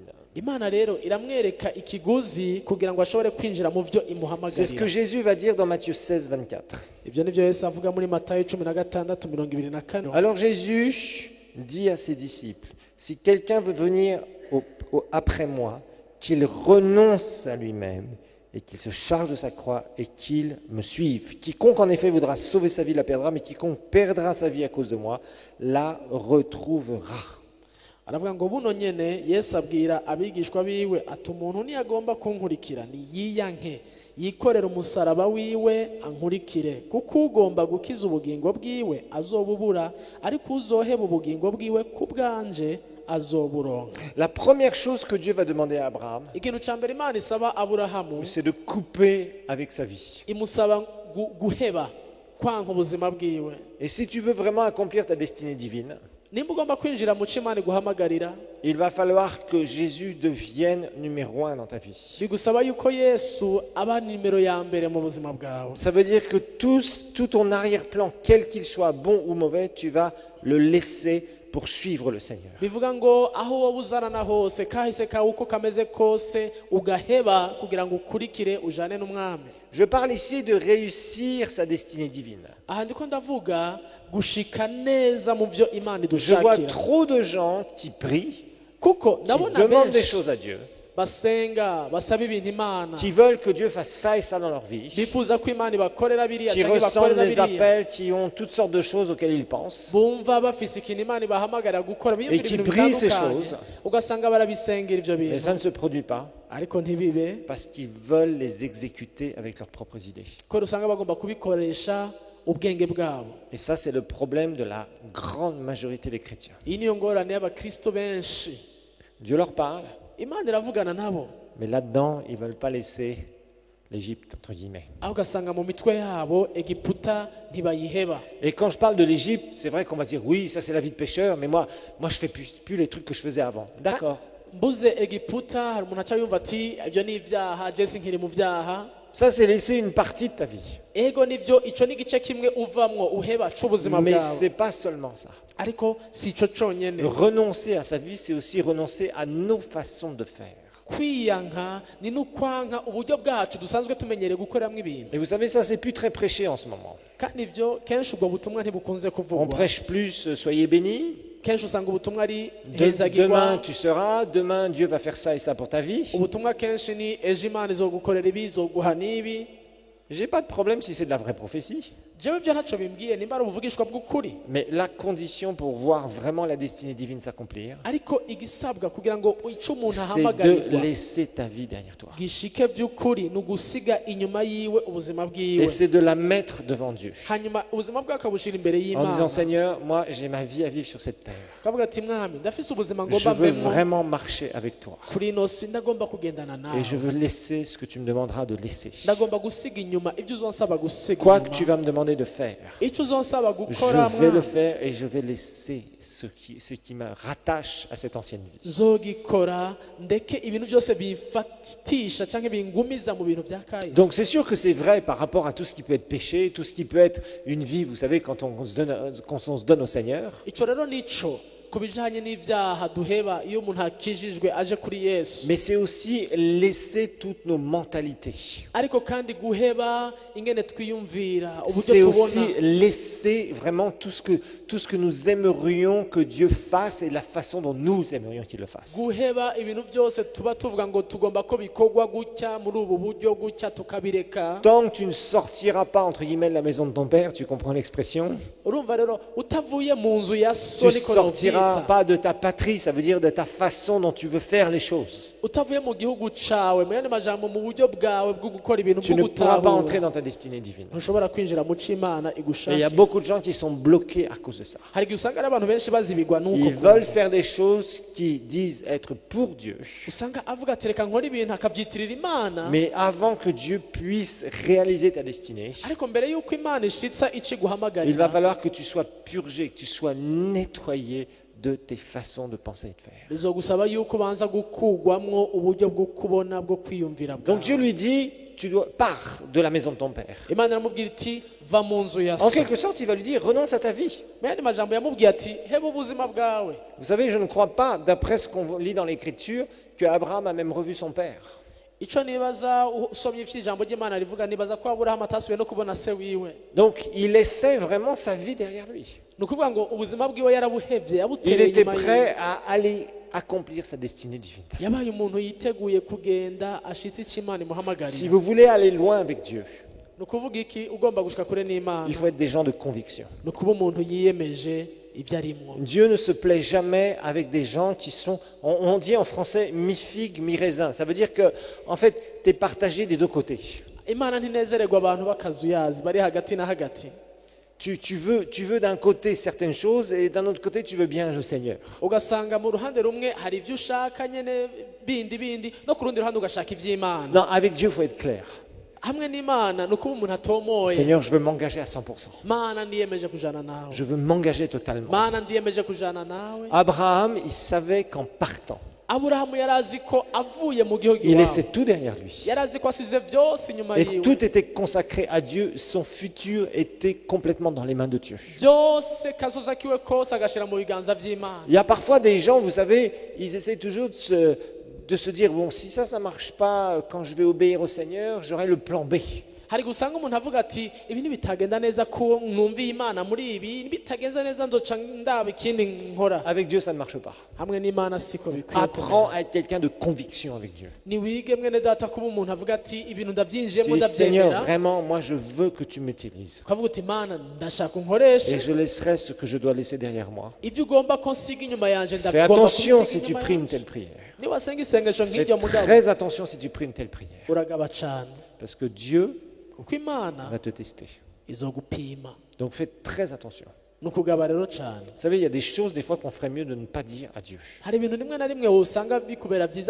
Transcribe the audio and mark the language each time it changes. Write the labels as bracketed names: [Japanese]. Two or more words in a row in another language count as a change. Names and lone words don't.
[Rundi] Imana rero iramwereka ikiguzi kugira ngo ashobore kwinjira mu byo [French] C'est ce que [Rundi] imuhamagarira. [French] Jésus va dire dans Matthieu 16, 24. [Rundi] Ibyo nivyo Yesu avuga muri Matayo 16:24. [French] Alors Jésus dit à ses disciples, si quelqu'un veut venir après moi, qu'il renonce à lui-même et qu'il se charge de sa croix et qu'il me suive. Quiconque en effet voudra sauver sa vie la perdra, mais quiconque perdra sa vie à cause de moi la retrouvera. [Rundi] Aravuga ngo buno nyene Yesu abwira abigishwa biwe ati umuntu niyagomba kunkurikira ni yiyanke yikorera umusaraba wiwe ankurikire, kuko ugomba gukiza ubugingo bwiwe azobubura, ariko uzoheba ubugingo bwiwe ku bwanje azoburonka. [French] La première chose que Dieu va demander à Abraham, [Rundi] Ikintu ca mbere Imana isaba Aburahamu, [French] c'est de couper avec sa vie. [Rundi] imusaba guheba kwanka ubuzima bwiwe. [French] Et si tu veux vraiment accomplir ta destinée divine, [Rundi] Nimba ugomba kwinjira mu cyo Imana iguhamagarira, [French] il va falloir que Jésus devienne numéro 1 dans ta vie. [Rundi] bigusaba yuko Yesu aba nimero ya mbere mu buzima bwawe. [French] Ça veut dire que tout ton arrière-plan, quel qu'il soit, bon ou mauvais, tu vas le laisser pour suivre le Seigneur. [Rundi] Bivuga ngo aho wowe uzarana hose kahise kawe uko kameze kose ugaheba kugira ngo ukurikire ujane n'umwami. [French] Je parle ici de réussir sa destinée divine. [Rundi] Aha ndiko ndavuga gushika neza mu byo Imana [French] Je vois [Rundi] idushakira, [French] trop de gens qui prient, [Rundi] kuko [French] qui [Rundi] ndabona [French] demandent des [Rundi] benshi [French] choses à Dieu, [Rundi] basenga basaba ibintu Imana, [French] qui veulent que Dieu fasse ça et ça dans leur vie, [Rundi] bifuza ko Imana ibakorera biriya [French] qui [Rundi] cyangwa [French] ressentent [Rundi] ibakorera [French] des [Rundi] biriya, [French] appels, qui ont toutes sortes de choses auxquelles ils pensent, [Rundi] bumva bafise ikintu Imana ibahamagarira gukora, biyumvira [French] qui [Rundi] ibintu [French] brient ces [Rundi] bitandukanye, [French] choses. [Rundi] ugasanga barabisengera ivyo [French] mais ça [Rundi] bintu [French] ne se produit pas [Rundi] ariko ntibibe, [French] parce qu'ils veulent les exécuter avec leurs propres idées. [Rundi] ko usanga bagomba kubikoresha ubwenge bwabo. [French] Et ça, c'est le problème de la grande majorité des chrétiens. [Rundi] Iyi niyo ngorane y'abakristo benshi. [French] Dieu leur parle, [Rundi] Imana iravugana nabo, [French] mais là-dedans, ils ne veulent pas laisser l'Égypte, entre guillemets. [Rundi] aho ugasanga mu mitwe yabo Egiputa ntibayiheba. [French] Et quand je parle de l'Égypte, c'est vrai qu'on va dire, oui, ça c'est la vie de pécheur, mais moi je ne fais plus les trucs que je faisais avant. D'accord. [Rundi] Mbuze Egiputa hari umuntu aca yumva ati ibyo ni ibyaha, Jesse nkiri mu byaha. [French] Ça, c'est laisser une partie de ta vie. [Rundi] Ego nivyo, ico ni igice kimwe uvamwo uheba c'ubuzima [French] Mais [Rundi] bwawe, [French] ce n'est pas seulement ça. [Rundi] ariko si ico conyene. [French] Renoncer à sa vie, c'est aussi renoncer à nos façons de faire. [Rundi] Kwiyanka ni n'ukwanka uburyo bwacu dusanzwe tumenyereye gukoreramwo ibintu, [French] Et vous savez, ça, c'est plus très prêché en ce moment. [Rundi] kandi ivyo kenshi ubwo butumwa ntibukunze [French] On [Rundi] kuvugwa. [French] prêche plus, soyez bénis. [Rundi] Kenshi usanga ubutumwa ari hezagirwa, [French] Demain, tu seras. Demain, Dieu va faire ça et ça pour ta vie. [Rundi] ubutumwa kenshi ni ejo Imana izogukorera ibi, izoguha n'ibi. [French] J'ai pas de problème si c'est de la vraie prophétie. [Rundi] Jewe ivyo ntaco bimbwiye nimba ari ubuvugishwa bw'ukuri, [French] Mais la condition pour voir vraiment la destinée divine s'accomplir, [Rundi] ariko igisabwa kugira ngo ico umuntu [French] c'est de [Rundi] ahamagarirwa [French] laisser ta vie derrière toi. [Rundi] gishike by'ukuri ni ugusiga inyuma yiwe ubuzima bwiwe, [French] Et c'est de la mettre devant Dieu. [Rundi] hanyuma ubuzima bwe akabushira imbere [French] En [Rundi] y'Imana, [French] disant, Seigneur, moi j'ai ma vie à vivre sur cette terre. [Rundi] akavuga ati mwami ndafise ubuzima [French] Je [Rundi] ngomba [French] veux [Rundi] mbemwo [French] vraiment marcher avec toi. [Rundi] kuri ino si, ndagomba kugendana [French] Et je [Rundi] nawe, [French] veux laisser ce que tu me demanderas de laisser. [Rundi] ndagomba gusiga inyuma ibyo uzonsaba gusiga [French] Quoi que tu [Rundi] inyuma, [French] vas me demander de faire, [Rundi] icyo uzonsaba [French] je [Rundi] gukora [French] vais le [Rundi] mwami [French] faire et je vais laisser ce qui me rattache à cette ancienne vie. [Rundi] nzogikora, ndeke ibintu byose bifatisha cyangwa bingumiza mu bintu bya kahise. [French] Donc c'est sûr que c'est vrai par rapport à tout ce qui peut être péché, tout ce qui peut être une vie, vous savez, quand on se donne au Seigneur. [Rundi] Ico rero nico ku bijanye n'ibyaha duheba iyo umuntu akijijwe aje kuri Yesu, [French] Mais c'est aussi laisser toutes nos mentalités. [Rundi] ariko kandi guheba ingene twiyumvira, [French] C'est [Rundi] uburyo [French] aussi [Rundi] tubona, [French] laisser vraiment tout ce que nous aimerions que Dieu fasse et la façon dont nous aimerions qu'il le fasse. [Rundi] guheba ibintu byose tuba tuvuga ngo tugomba ko bikorwa gutya muri ubu buryo gutya tukabireka. [French] Tant que tu ne sortiras pas, entre guillemets, de la maison de ton père, tu comprends l'expression, [Rundi] Urumva rero utavuye mu nzu ya [French] tu [Rundi] so niko [French] sortiras sortiras [Rundi] leta [French] pas de ta patrie, ça veut dire de ta façon dont tu veux faire les choses. [Rundi] utavuye mu gihugu cawe mu yandi majambo mu buryo bwawe bwo gukora ibintu [French] Tu [Rundi] bwo [French] ne pourras pas entrer [Rundi] gutahura [French] dans ta destinée divine. [Rundi] ntushobora kwinjira mu cyo Imana [French] Et il y a [Rundi] igushakira [French] beaucoup de gens qui sont bloqués à cause de ça. [Rundi] hari igihe usanga ari abantu benshi bazibigwa n'uko [French] Ils veulent faire des choses qui disent être pour Dieu. [Rundi] usanga avuga ati reka nkora ibintu akabyitirira Imana [French] Mais avant que Dieu puisse réaliser ta destinée, [Rundi] ariko mbere y'uko Imana ishitsa icyo [French] il va [Rundi] iguhamagarira [French] falloir que tu sois purgé, que tu sois nettoyé de tes façons de penser et de faire. [Rundi] bizogusaba yuko ubanza gukugwamwo uburyo bwo kubona bwo kwiyumvira [French] Donc Dieu [Rundi] bwawe [French] lui dit, tu dois pars de la maison de ton père. [Rundi] Imana iramubwira iti va mu nzu ya [French] En [Rundi] so [French] quelque sorte, il va lui dire, renonce à ta vie. [Rundi] mu yandi majambo yamubwiye ati heba ubuzima bwawe [French] Vous savez, je ne crois pas, d'après ce qu'on lit dans l'Écriture, que Abraham a même revu son père. [Rundi] icyo nibaza usomye ijambo ry'Imana rivuga nibaza ko Aburahamu atasubiye no kubona se wiwe [French] Donc il laissait vraiment sa vie derrière lui. [Rundi] ni ukuvuga ngo ubuzima bwiwe yarabuhebye [French] Il [Rundi] yabutereye [French] était [Rundi] inyuma [French] prêt [Rundi] yiwe [French] à aller accomplir sa destinée divine. [Rundi] yabaye umuntu yiteguye kugenda ashitse icyo Imana [French] Si [Rundi] imuhamagarira [French] vous voulez aller loin avec Dieu, [Rundi] ni ukuvuga iki ugomba gushika kure n'Imana [French] il faut être des gens de conviction. ni ukuba umuntu yiyemeje ibyo arimwo Dieu ne se plaît jamais avec des gens qui sont, on dit en français, mi-figue, mi-raisin. Ça veut dire que, en fait, tu es partagé des deux côtés. [Rundi] Imana ntinezererwa abantu b'akazuyazi bari hagati na hagati [French] Tu veux d'un côté certaines choses et d'un autre côté, tu veux bien le Seigneur. [Rundi] ugasanga mu ruhande rumwe hari ibyo ushaka nyine bindi no ku rundi ruhande ugashaka iby'Imana [French] Non, avec Dieu, il faut être clair. [Rundi] hamwe n'Imana ni ukuba umuntu atomoye [French] Seigneur, je veux m'engager à 100%. [Rundi] Mana ndiyemeje kujana nawe [French] Je veux m'engager totalement. [Rundi] Mana ndiyemeje kujana nawe [French] Abraham, il savait qu'en partant, [Rundi] Aburahamu yari azi ko avuye mu gihugu [French] il [Rundi] iwabo [French] laissait tout derrière lui. [Rundi] yari azi ko asize byose inyuma [French] Et [Rundi] yiwe [French] tout était consacré à Dieu. Son futur était complètement dans les mains de Dieu. [Rundi] byose kazoza kiwe kose agashyira mu biganza by'Imana [French] Il y a parfois des gens, vous savez, ils essaient toujours de se dire, bon, si ça ne marche pas, quand je vais obéir au Seigneur, j'aurai le plan B. [Rundi] hari gusanga umuntu avuga ati ibi ntibitagenda neza ko numviye Imana muri ibi bitagenze neza nzoca ndaba ikindi nkora [French] Avec Dieu, ça ne marche pas. [Rundi] hamwe n'Imana siko bikwiye [French] Apprends [Rundi] kumera. [French] à être quelqu'un de conviction avec Dieu. [Rundi] ni wige mwene data kuba umuntu avuga ati ibintu ndabyinjiyemo [French] Tu dis, Seigneur, [Rundi] ndabyemera [French] vraiment, moi, je veux que tu m'utilises. [Rundi] ukavuga uti Imana ndashaka unkoreshe [French] Et je laisserai ce que je dois laisser derrière moi. [Rundi] ibyo ugomba ko nsiga inyuma yanjye [French] Fais [Rundi] ndagomba [French] attention [Rundi] kubisiga [French] si tu [Rundi] inyuma [French] pries une [Rundi] yanjye [French] telle prière. [Rundi] niwasenga isengesho [French] Fais [Rundi] nk'iryo mugabo [French] très attention si tu pries une telle prière. [Rundi] uragaba cyane [French] Parce que Dieu [Rundi] kuko Imana [French] va te tester. [Rundi] izogupima [French] Donc fais très attention. [Rundi] ni ukugaba rero cyane [French] Vous savez, il y a des choses des fois qu'on ferait mieux de ne pas dire à Dieu. [Rundi] hari ibintu rimwe na rimwe usanga bikubera byiza